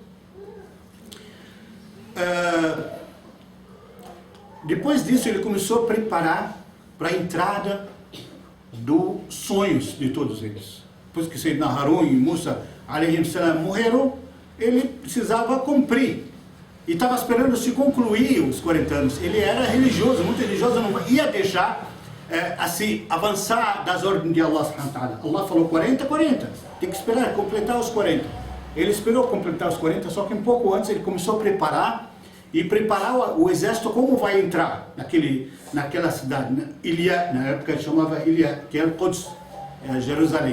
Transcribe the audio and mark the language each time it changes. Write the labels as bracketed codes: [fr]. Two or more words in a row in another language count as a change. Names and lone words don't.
[pt] Depois disso ele começou a preparar para a entrada dos sonhos de todos eles. Depois que Sayyidina Harun e Musa [ar] عليهم السلام [pt] morreram, ele precisava cumprir. E estava esperando se concluir os 40 anos. Ele era religioso, muito religioso, não ia deixar assim avançar das ordens de Allah [ar] سبحانه وتعالى. [pt] Allah falou 40, tem que esperar completar os 40. Ele esperou completar os 40, só que um pouco antes ele começou a preparar o exército como vai entrar naquela cidade, né? Ilha, na época chamava Ilha, que era Quds, Jerusalém.